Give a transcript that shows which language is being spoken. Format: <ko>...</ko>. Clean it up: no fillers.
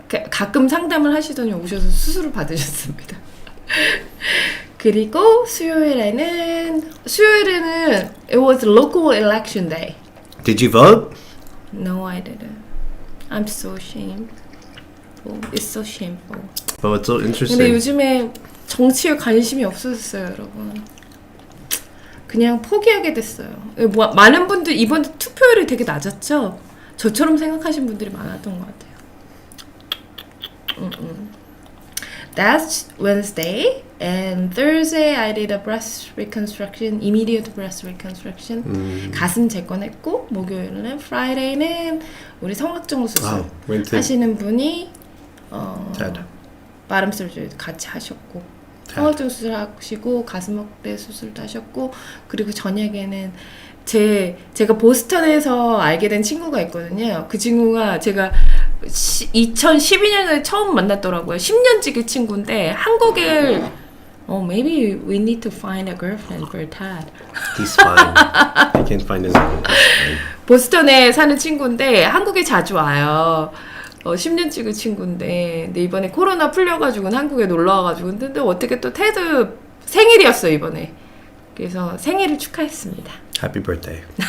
<ko>가끔 상담을 하시더니 오셔서 수술을 받으셨습니다. 그리고 수요일에는</ko> <en>it was local election day. Did you vote? No, I didn't. I'm so ashamed. Oh, it's so shameful. Oh, it's so</en> <ko>근데</ko> <en>interesting.</en> <ko>요즘에 정치에 관심이 없어졌어요, 여러분. 그냥 포기하게 됐어요. 많은 분들 이번 투표율이 되게 낮았죠? 저처럼 생각하신 분들이 많았던 것 같아요.</ko> <en>That's Wednesday. And Thursday I did a breast reconstruction, immediate breast reconstruction.</en> <ko>가슴 재건했고 목요일은 Friday는 우리 성악정 수술 하시는 분이 마름 설주 같이 하셨고 성악정 수술 하시고 가슴 확대 수술도 하셨고 그리고 저녁에는 제가 보스턴에서 알게 된 친구가 있거든요. 그 친구가 제가 2012년에 처음 만났더라고요. 10년지기 친구인데 한국에</ko> <en>maybe we need to find a girlfriend for Tad. He's fine. He can find his own.</en> <ko>보스턴에 사는 친구인데 한국에 자주 와요. 10년지기 친구인데 근데 이번에 코로나 풀려가지고는 한국에 놀러 와가지고 근데 어떻게 또 테드 생일이었어요 이번에. 그래서 생일을 축하했습니다.</ko> <en>Happy birthday.</en>